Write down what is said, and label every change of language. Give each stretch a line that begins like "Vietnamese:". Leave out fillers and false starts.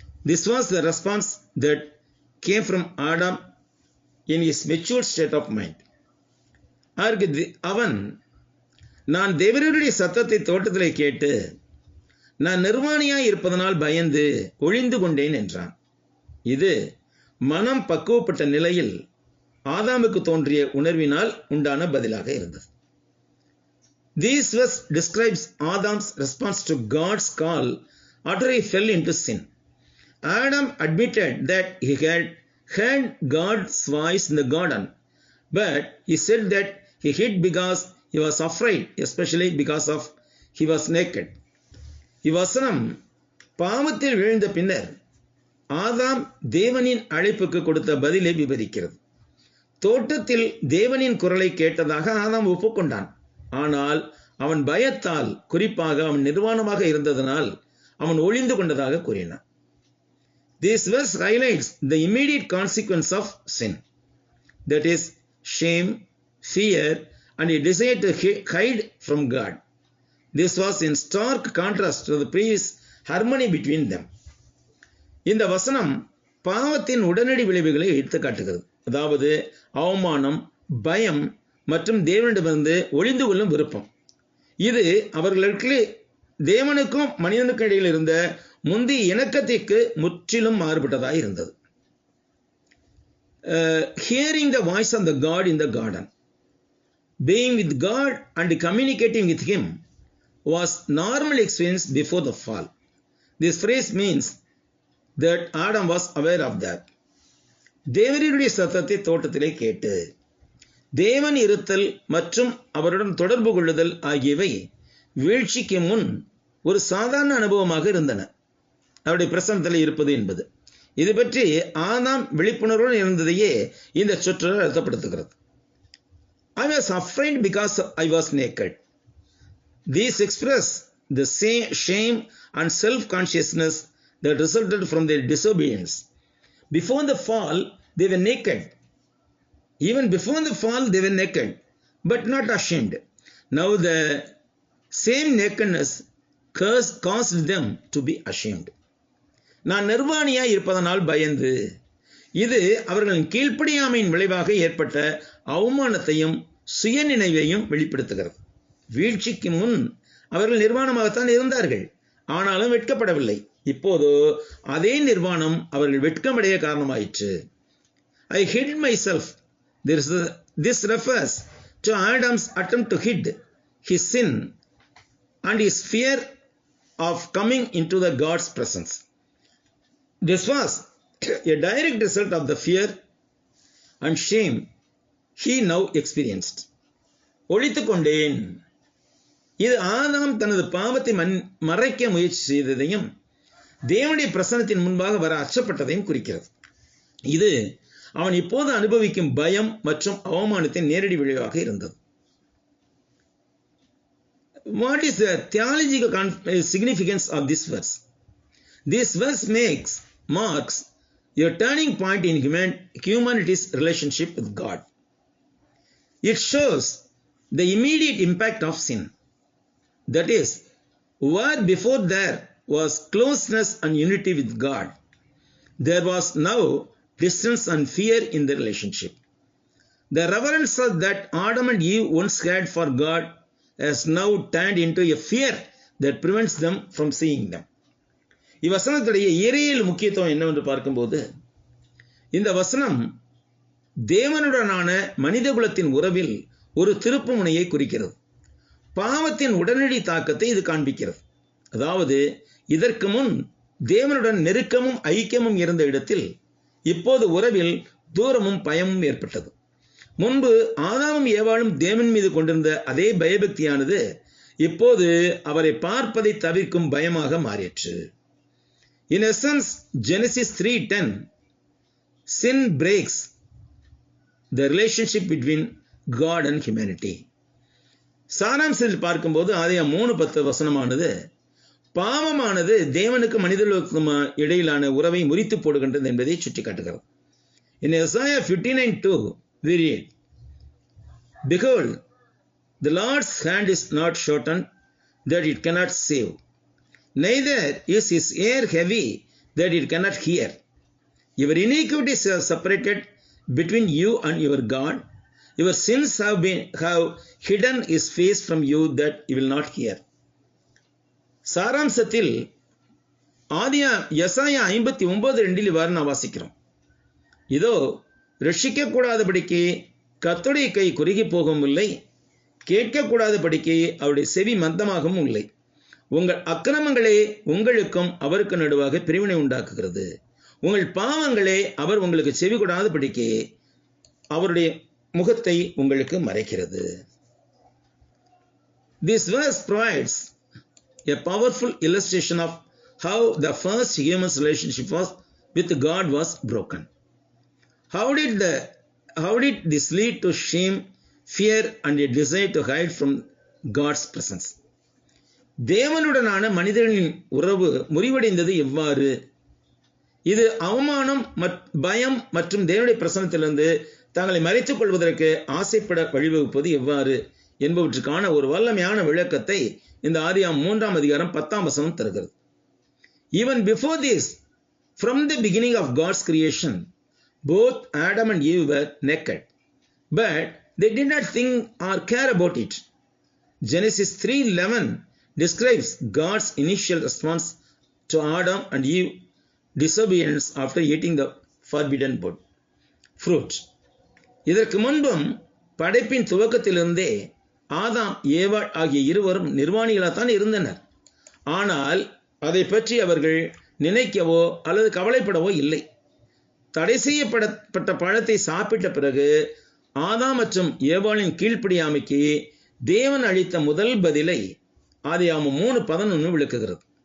English: This was the response that came from Adam in his mature state of mind.
Tamil: அவன் நான் தேவனுடைய சத்தத்தை தோட்டத்திலே கேட்டு நான் நிர்வாணியாய் இருப்பதனால் பயந்து ஒளிந்து கொண்டேன் என்றான். இது மனம் பக்குவப்பட்ட நிலையில் ஆதாமுக்கு தோன்றிய உணர்வினால் உண்டான பதிலாக இருந்தது.
English: This verse describes Adam's response to God's call after he fell into sin. Adam admitted that he had heard God's voice in the garden, but he said that he hid because he was afraid, especially because of he was naked.
Tamil: இவ்வசனம் பாவத்தில் விழுந்த பின்னர் ஆதாம் தேவனின் அழைப்புக்கு கொடுத்த பதிலை விவரிக்கிறது. தோட்டத்தில் தேவனின் குரலை கேட்டதாக ஆதாம் ஒப்புக்கொண்டான். ஆனால் அவன் பயத்தால், குறிப்பாக அவன் நிர்வாணமாக இருந்ததனால் அவன் ஒளிந்து கொண்டதாக கூறினான்.
English: This verse highlights the immediate consequence of sin, that is shame, fear and a desire to hide from God. This was in stark contrast to the previous harmony between them.
Tamil: இந்த வசனம் பாவத்தின் உடனடி விளைவுகளை எடுத்து காட்டுகிறது. அதாவது அவமானம், பயம் மற்றும் தேவனிடமிருந்து ஒளிந்து கொள்ளும் விருப்பம். இது அவர்களுக்கு தேவனுக்கும் மனிதனுக்கும் இடையில் இருந்த முந்தைய இணக்கத்திற்கு முற்றிலும் மாறுபட்டதாக இருந்தது.
English: Hearing the voice of the God in the garden, being with God and communicating with Him was normal experience before the fall. This phrase means that Adam was aware of that.
Tamil: தேவனுடைய சத்தத்தை தோட்டத்திலே கேட்டு தேவன் இருத்தல் மற்றும் அவருடன் தொடர்பு கொள்ளுதல் ஆகியவை வீழ்ச்சிக்கு முன் ஒரு சாதாரண அனுபவமாக இருந்தன. அவருடைய பிரசன்னத்தில் இருப்பது என்பது இது பற்றி ஆதாம் விழிப்புணர்வுடன் இருந்ததையே இந்த சொற்றொடர் அர்த்தப்படுத்துகிறது.
English: I was afraid because I was naked. These express the same shame and self-consciousness that resulted from their disobedience. Before the fall, they were naked. Even before the fall, they were naked, but not ashamed. Now the same nakedness caused them to be ashamed.
Tamil: நான் நிர்வாணியாய் இருப்பதனால் பயந்து, இது அவர்களின் கீழ்ப்படியாமையின் விளைவாக ஏற்பட்ட அவமானத்தையும் சுயநினைவையும் வெளிப்படுத்துகிறது. வீழ்ச்சிக்கு முன் அவர்கள் நிர்வாணமாகத்தான் இருந்தார்கள், ஆனாலும் வெட்கப்படவில்லை. இப்போது அதே நிர்வாணம் அவர்கள் வெட்கமடைய காரணமாயிற்று.
English: I hid myself. This refers to Adam's attempt to hide his sin and his fear of coming into the God's presence. This was a direct result of the fear and shame he now experienced.
Tamil: ஒளித்துக் கொண்டேன். இது ஆதாம் தனது பாவத்தை மறைக்க முயற்சி செய்ததையும் தேவனுடைய பிரசன்னத்தின் முன்பாக வர அச்சப்பட்டதையும் குறிக்கிறது. இது அவன் இப்போது அனுபவிக்கும் பயம் மற்றும் அவமானத்தின் நேரடி விளைவாக இருந்தது.
English: What is the theological significance of this verse? This verse marks a turning point in humanity's relationship with God. It shows the immediate impact of sin. That is, where before there was closeness and unity with God, there was now distance and fear in the relationship. The reverence that Adam and Eve once had for God has now turned into a fear that prevents them from seeing them.
Tamil: இவ்வசனத்துடைய இறையியல் முக்கியத்துவம் என்னவென்று பார்க்கும்போது, இந்த வசனம் தேவனுடனான மனிதகுலத்தின் உறவில் ஒரு திருப்பு முனையை குறிக்கிறது. பாவத்தின் உடனடி தாக்கத்தை இது காண்பிக்கிறது. அதாவது இதற்கு முன் தேவனுடன் நெருக்கமும் ஐக்கியமும் இருந்த இடத்தில் இப்போது உறவில் தூரமும் பயமும் ஏற்பட்டது. முன்பு ஆதாமும் ஏவாளும் தேவன் மீது கொண்டிருந்த அதே பயபக்தியானது இப்போது அவரை பார்ப்பதை தவிர்க்கும் பயமாக மாறிற்று.
English: In essence, Genesis 3:10, sin breaks the relationship between God and humanity.
Tamil: சாராம்சத்தில் பார்க்கும்போது ஆதியாகமம் 3:10 வசனமானது பாவமானது தேவனுக்கு மனிதர்களுக்கும் இடையிலான உறவை முறித்து போடுகின்றது என்பதை சுட்டிக்காட்டுகிறது.
English: In Isaiah 59:2 we read, Behold, the Lord's hand is not shortened that it cannot save, neither is his ear heavy that it cannot hear. Your iniquities are separated between you and your God. Your sins have hidden his face from you that you will not hear.
Tamil: சாராம்சத்தில் எசாயா 59:2 இவ்வாறு நாம் வாசிக்கிறோம். இதோ ரட்சிக்கக்கூடாதபடிக்கு கர்த்தருடைய கை குறுகி போகவும் இல்லை, கேட்கக்கூடாதபடிக்கு அவருடைய செவி மந்தமாகவும் இல்லை. உங்கள் அக்கிரமங்களே உங்களுக்கும் அவருக்கு நடுவாக பிரிவினை உண்டாக்குகிறது. உங்கள் பாவங்களே அவர் உங்களுக்கு செவி கொடாதபடிக்கு அவருடைய முகத்தை உங்களுக்கு மறைக்கிறது.
English: This verse provides a powerful illustration of how the first human relationship with God was broken. How did this lead to shame, fear, and a desire to hide from God's presence?
Tamil: தேவனுடனான மனிதர்களின் உறவு முறிவடைந்தது எவ்வாறு? இது அவமானம், பயம் மற்றும் தேவனுடைய பிரசன்னத்திலிருந்து தங்களை மறைத்துக் கொள்வதற்கு ஆசைப்பட வழிவகுப்பது எவ்வாறு என்பவற்றுக்கான ஒரு வல்லமையான விளக்கத்தை இந்த ஆதியாகமம் 3ஆம் அதிகாரம் 10ஆம் வசனம் தருகிறது.
English: Even before this, from the beginning of God's creation, both Adam and Eve were naked, but they did not think or care about it. Genesis 3:11 describes God's initial response to Adam and Eve disobedience after eating the forbidden fruit.
Tamil: இதற்கு முன்பும் படைப்பின் துவக்கத்திலிருந்தே ஆதாம் ஏவாள் ஆகிய இருவரும் நிர்வாணிகளாகத்தான் இருந்தனர். ஆனால் அதை பற்றி அவர்கள் நினைக்கவோ அல்லது கவலைப்படவோ இல்லை. தடை செய்யப்பட்ட பழத்தை சாப்பிட்ட பிறகு ஆதாம் மற்றும் ஏவாளின் கீழ்ப்படியாமைக்கு தேவன் அளித்த முதல் பதிலை ஆதியாகமம் 3:11 விளக்குகிறது.